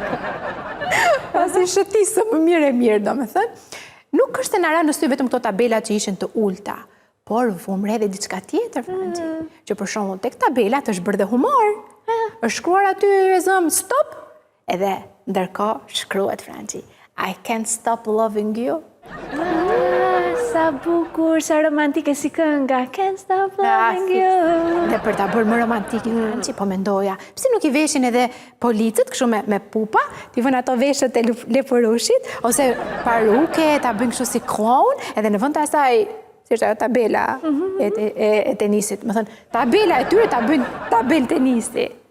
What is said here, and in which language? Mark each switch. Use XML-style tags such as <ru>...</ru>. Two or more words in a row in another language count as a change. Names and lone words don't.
<sq>Pasi shëtisëm më mirë, do me thënë. Nuk është të nara në sy vetëm këto tabelat që ishin të ulta, por vumre dhe diçka tjetër, Franci. Që për shembull tek tabelat është bërë dhe humor. Është shkruar aty e zëm stop, edhe ndërkohë shkruhet, Franci,</sq> <en>I can't stop loving you.</en> <sq>Sa bukur, sa romantike si kënga,</sq> <en>can't stop loving you.</en> <sq>Dhe për ta bërë më romantike, Franci, po mendoja, pse nuk I veshin edhe policët, kështu me pupa, t'i vën ato veshët e leporushit, ose paruke, ta bëjnë kështu si crown, edhe në vend të asaj, si është ajo tabela e tenisit, më thënë, tabela e tyre ta bëjnë tabel tenisi.</sq>